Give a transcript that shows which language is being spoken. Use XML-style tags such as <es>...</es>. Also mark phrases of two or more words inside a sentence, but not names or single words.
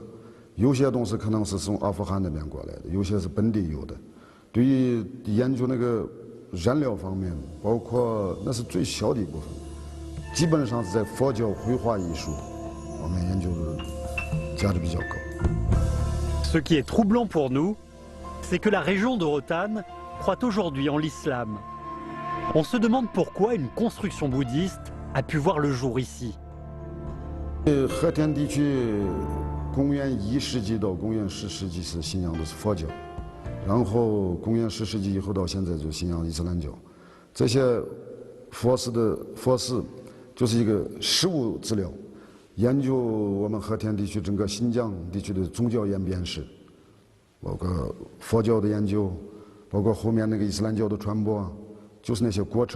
<zh>有些东西可能是从阿富汗那边过来的，有些是本地有的。对于研究那个燃料方面，包括那是最小的一部分，基本上是在佛教绘画艺术方面研究的价值比较高。</zh> <fr>Ce qui est troublant pour nous, c'est que la région de Rotanne croit aujourd'hui en l'islam. On se demande pourquoi une construction bouddhiste a pu voir le jour ici.</fr> <zh>和田地区公元1世纪到公元10世纪是信仰的是佛教，然后公元10世纪以后到现在就信仰伊斯兰教。这些佛寺就是一个实物资料，研究我们和田地区整个新疆地区的宗教演变史，包括佛教的研究，包括后面那个伊斯兰教的传播，就是那些过程。</zh>